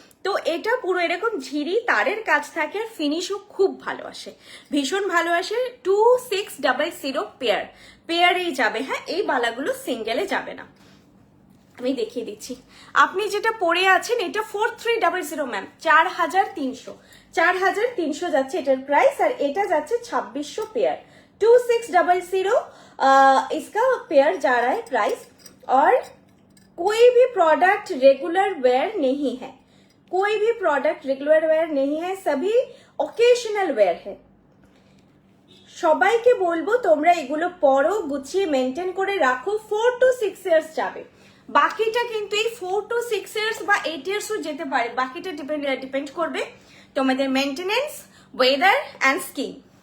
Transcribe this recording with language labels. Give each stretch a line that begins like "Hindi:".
Bangla: তো এটা পুরো এরকম ঝিরি তারের কাজ থাকে, আর ফিনিশও খুব ভালো আসে, ভীষণ ভালো আসে। 2600 পেয়ার, পেয়ারেই যাবে। হ্যাঁ, এই বালাগুলো সিঙ্গেলে যাবে না। আমি দেখিয়ে দিচ্ছি, আপনি যেটা পরে আছেন এটা 4300 ম্যাম, 4300, 4300 যাচ্ছে এটার প্রাইস।
Hindi: আর এটা যাচ্ছে 2600 पेयर, 2600 इसका पेयर जा रहा है प्राइस। और कोई भी प्रोडक्ट रेगुलर वेयर नहीं है, कोई भी प्रोडक्ट रेगुलर वेयर नहीं है, सभी ओकेशनल वेयर है।
Bangla: সবাইকে বলবো তোমরা এগুলো পরো, গুছিয়ে মেনটেন করে রাখো, 4 to 6 ইয়ার্স যাবে। বাকিটা কিন্তু এই 4 to 6 ইয়ার্স বা 8 ইয়ার্সও যেতে পারে, বাকিটা ডিপেন্ড করবে তোমাদের মেনটেনেন্স, ওয়েদার অ্যান্ড স্কিন।